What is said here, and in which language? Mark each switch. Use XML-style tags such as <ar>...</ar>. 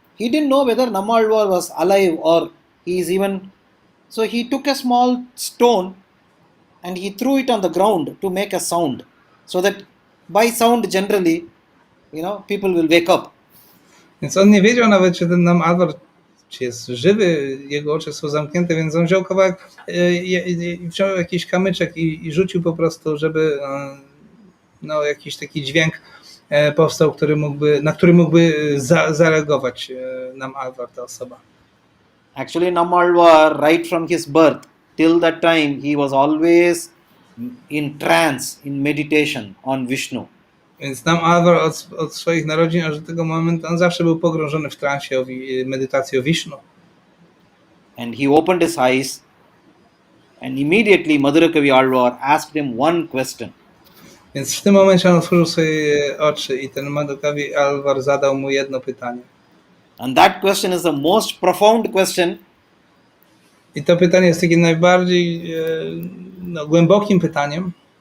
<en>He didn't know whether Nammalvar was alive or he is even. So he took a small stone and he threw it on the ground to make a sound, so that by sound generally, people will wake up.</en> <pl>Więc on nie wiedział nawet, czy ten Nam Alvar czy jest żywy, jego oczy są zamknięte, więc on wziął kawałek, wziął jakiś kamyczek i rzucił po prostu, żeby jakiś taki dźwięk powstał, na który mógłby zareagować Nam Alvar, ta osoba.</pl> <en>Actually, Nammalvar, right from his birth till that time, he was always in trance, in meditation on Vishnu.</en> <pl>Więc Nam Alvar od swoich narodzin aż do tego momentu on zawsze był pogrążony w transie, medytacji o Vishnu.</pl> <en>And he opened his eyes, and immediately Madhurakavi Alvar asked him one question.</en> <pl>Więc w tym momencie on otworzył swoje oczy i ten Madhurakavi Alvar zadał mu jedno pytanie.</pl> <en>And that question is the most profound question.</en> <pl>I to pytanie jest takim najbardziej głębokim pytaniem.</pl>